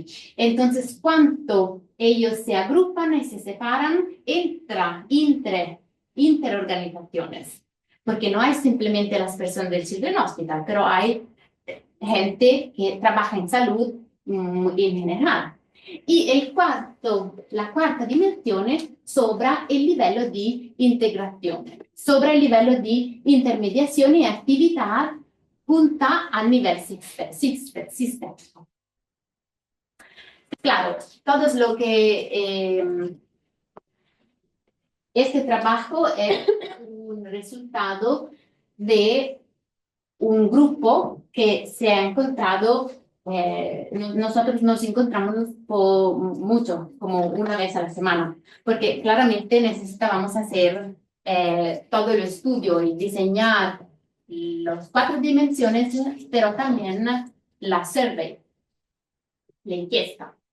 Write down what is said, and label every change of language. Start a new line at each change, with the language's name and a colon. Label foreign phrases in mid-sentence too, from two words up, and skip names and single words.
Spanish: Entonces, cuánto ellos se agrupan y se separan interorganizaciones. Porque no hay simplemente las personas del Children's Hospital, pero hay gente que trabaja en salud en general. Y la cuarta
Italian: dimensione sopra il livello di integrazione, sopra il livello di intermediazione e attività punta
Spanish: a nivel sistémico. Claro, todo lo que este trabajo es un resultado de un grupo que se ha encontrado, nosotros nos encontramos mucho, como una vez a la semana, porque claramente necesitábamos hacer todo el estudio y diseñar las 4 dimensiones, pero también la survey, la encuesta.